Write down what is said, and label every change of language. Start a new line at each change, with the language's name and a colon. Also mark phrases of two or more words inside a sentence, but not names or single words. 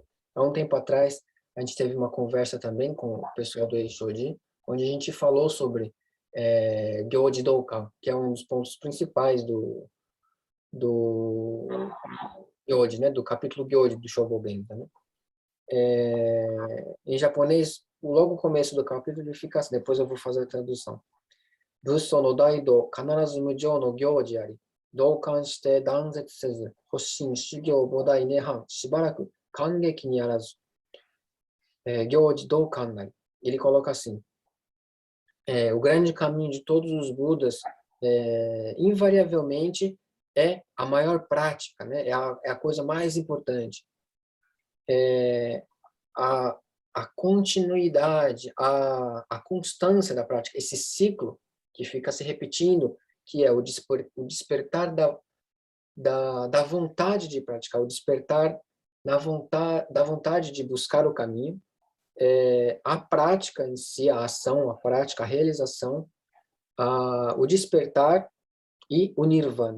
Portuguese: Há um tempo atrás, a gente teve uma conversa também com o pessoal do Eishoji, onde a gente falou sobre Gyoji Doukan, que é um dos pontos principais do Gyoji, né? Do capítulo Gyoji do Shobogen, né? Em japonês, logo o começo do capítulo ele fica assim, depois eu vou fazer a tradução.
Japanese: 仏祖の大道かならず無上の行持あり、道環して断絶せず、発心修行菩提涅槃、しばらく間隙にあらず、行持道環なり.
Portuguese: Ele coloca assim, o grande caminho de todos os Budas, invariavelmente, é a maior prática, né? É a coisa mais importante. A continuidade, a constância da prática, esse ciclo que fica se repetindo, que é o despertar da vontade de praticar, o despertar da vontade de buscar o caminho, a prática em si, a ação, a prática, a realização, o despertar e o nirvana.